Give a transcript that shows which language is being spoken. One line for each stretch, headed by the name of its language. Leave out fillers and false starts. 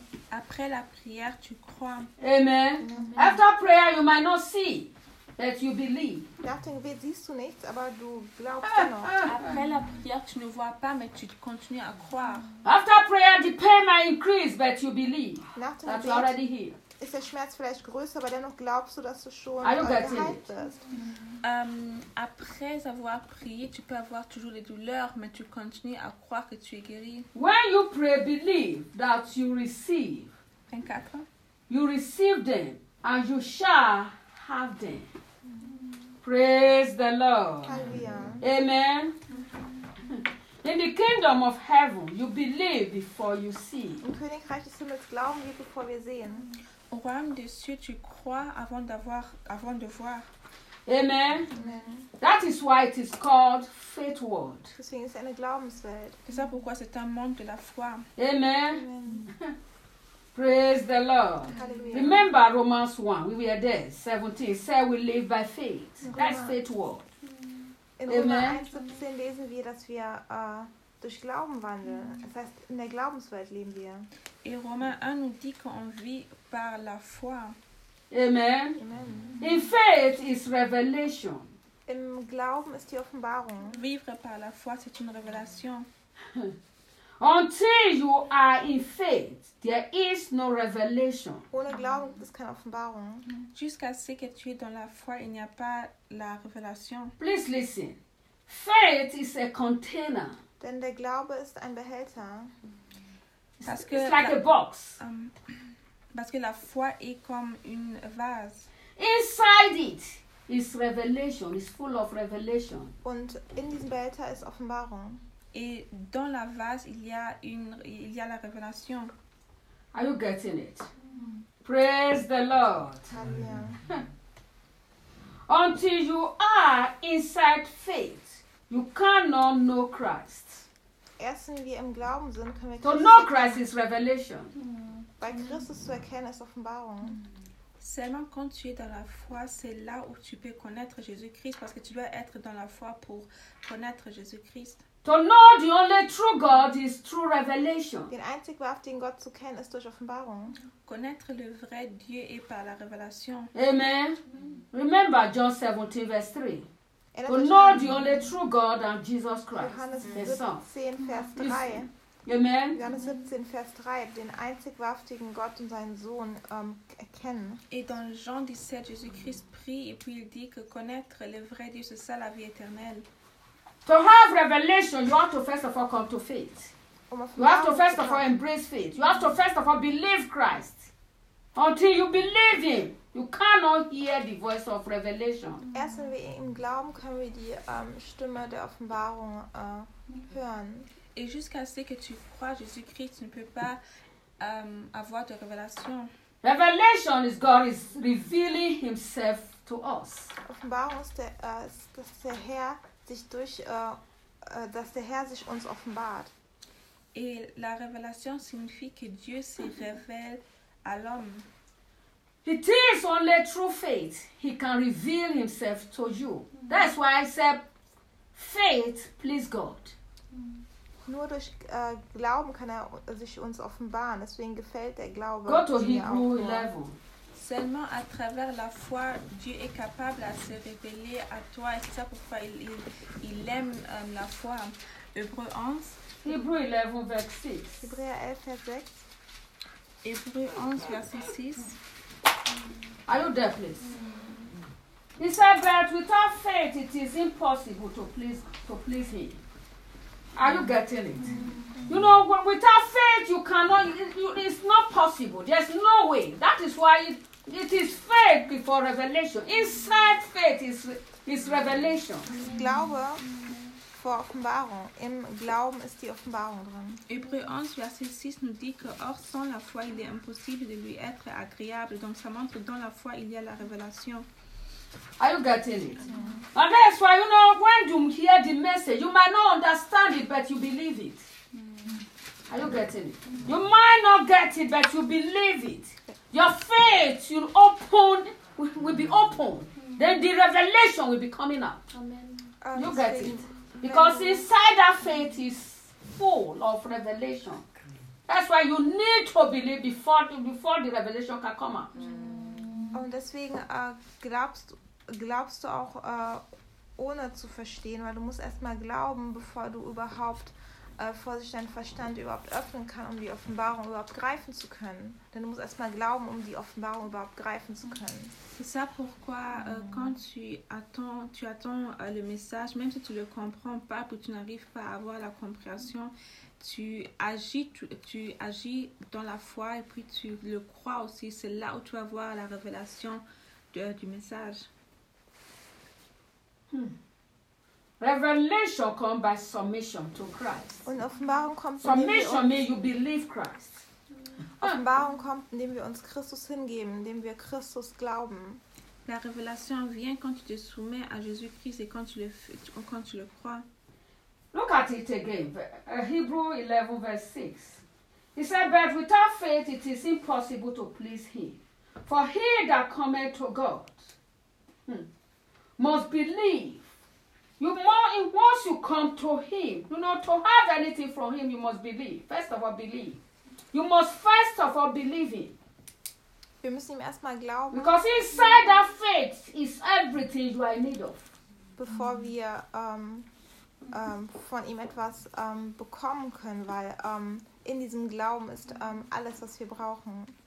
French: Après la prière, tu crois.
English: Amen. Amen. After prayer, you might not see, but you believe.
French: Après la prière, tu ne vois pas, mais tu continues à croire.
English: After prayer, the pain might increase, but you believe that you're already healed.
German: Ist der Schmerz vielleicht größer, aber dennoch glaubst du, dass du schon geheilt bist.
French: Après avoir prié, tu peux avoir toujours les douleurs, mais tu continues à croire que tu es guéri.
English: When you pray, believe that you receive. 24. You receive them and you shall have them. Praise the Lord. Hallelujah. Amen. In the kingdom of heaven, you believe before you see.
German: Im Königreich des Himmels glauben wir, bevor wir sehen.
French: Au Royaume des Cieux, tu crois avant d'avoir, avant de voir.
English: Amen. Amen. That is why it is called faith world.
German: Deswegen ist es eine Glaubenswelt.
French: C'est ça pourquoi c'est un monde de la foi.
English: Amen. Amen. Praise the Lord. Hallelujah. Remember Romans 1, we were there, 17. It said we live by faith. That's faith world.
German: In Römer 1,17 lesen wir, dass wir durch Glauben wandeln. Das heißt, in der Glaubenswelt leben wir.
French: In Römer 1 nous dit qu'on vit par la foi.
English: Amen. Amen. In faith is revelation.
German: Im Glauben ist die Offenbarung.
French: Vivre par la foi, c'est une révélation.
English: Until you are in faith, there is no revelation.
German: Ohne Glauben gibt es keine Offenbarung.
French: Jusqu'à ce que tu es dans la foi, il n'y a pas la révélation.
English: Please listen. Faith is a container.
German: Denn der Glaube ist ein Behälter.
French: Parce que
English: it's like a box.
French: Parce que la foi est comme une vase.
English: Inside it is revelation. It's full of revelation.
German: Und in diesem Behälter ist Offenbarung.
French: Et dans la vase, il y a une, il y a la révélation.
English: Are you getting it? Praise the Lord. Hallelujah. Until you are inside faith, you cannot know Christ.
German: Erst wenn wir im Glauben sind, können wir Christus erkennen.
English: To know Christ is revelation.
German: Bei Christus zu erkennen ist Offenbarung.
French: Seulement quand tu es dans la foi, c'est là où tu peux connaître Jésus-Christ, parce que tu dois être dans la foi pour connaître Jésus-Christ.
English: To know the only true God is through revelation.
German: Den einzig wahrhaftigen Gott zu kennen ist durch Offenbarung.
French: Connaître le vrai Dieu est par la révélation.
English: Amen. Remember John 17 verse 3. To know the only true God and Jesus Christ.
German: Johannes 17 Vers 3.
English: Amen.
German: Johannes 17 Vers 3, den einzig wahrhaftigen Gott und seinen Sohn erkennen.
French: Et dans Jean 17 Jésus-Christ prie et puis il dit que connaître le vrai Dieu c'est ça la vie éternelle.
English: To have revelation, you have to first of all come to faith. You have to first of all embrace faith. You have to first of all believe Christ. Until you believe him, you cannot hear the voice of revelation.
German: Erst wenn wir im Glauben können wir die Stimme der Offenbarung hören.
French: Et jusqu'à ce que tu crois Jésus-Christ, tu ne peux pas avoir de révélation.
English: Revelation is God is revealing himself to us.
German: Offenbarung ist dass der Herr sich durch dass der Herr sich uns offenbart.
French: Et la révélation signifie que Dieu se révèle à l'homme.
English: It is only through faith he can reveal himself to you. That's why I said faith please God.
German: Nur durch Glauben kann er sich uns offenbaren, deswegen gefällt der Glaube
English: God to Hebrew 11.
French: Seulement à travers la foi, Dieu est capable à se révéler à toi. Et c'est ça pourquoi il aime la foi. Hébreu 11. Hébreu 11, verset 6. Hébreu 11, verset 6. Hébreu 11, verset 6.
English: Are you there, please? He said that without faith, it is impossible to please him. Are you getting it? You know, without faith, you cannot. It's not possible. There's no way. That is why it is faith before revelation. Inside faith is revelation.
German: Glaube vor Offenbarung. Im Glauben ist die Offenbarung drin.
French: Hébreux 11, verset 6 nous dit que, or, sans la foi, il est impossible de lui être agréable. Donc, ça montre que dans la foi, il y a la révélation.
English: Are you getting it? Mm-hmm. And that's why, you know, when you hear the message, you might not understand it, but you believe it. Mm-hmm. Are you getting it? Mm-hmm. You might not get it, but you believe it. Your faith will be open. Mm-hmm. Then the revelation will be coming out. Amen. You get it. Because inside that faith is full of revelation. That's why you need to believe before the revelation can come out. Mm-hmm.
German: Und deswegen glaubst du auch ohne zu verstehen, weil du musst erstmal glauben, bevor du überhaupt vor sich dein Verstand überhaupt öffnen kann, um die Offenbarung überhaupt greifen zu können. Denn du musst erstmal glauben, um die Offenbarung überhaupt greifen zu können.
French: C'est ça pourquoi quand tu attends le message, même si tu le comprends pas, puis tu n'arrives pas à avoir la compréhension, tu agis dans la foi et puis tu le crois aussi. C'est là où tu vas voir la révélation du message.
English: Revelation comes by submission to Christ.
German: Und Offenbarung kommt,
English: submission means you believe Christ.
German: Offenbarung kommt, indem wir uns Christus hingeben, indem wir Christus glauben.
French: La révélation vient quand tu te soumets à Jésus-Christ et quand tu le crois.
English: Look at it again, Hebrews 11 verse 6. He said, but without faith it is impossible to please him. For he that cometh to God must believe. Once you come to him, you know, to have anything from him, you must believe. First of all, believe. You must first of all believe him.
German: Wir müssen ihm erstmal glauben.
English: Because inside that faith is everything you are in need of.
German: Bevor wir von ihm etwas bekommen können, weil in diesem Glauben ist alles, was wir brauchen.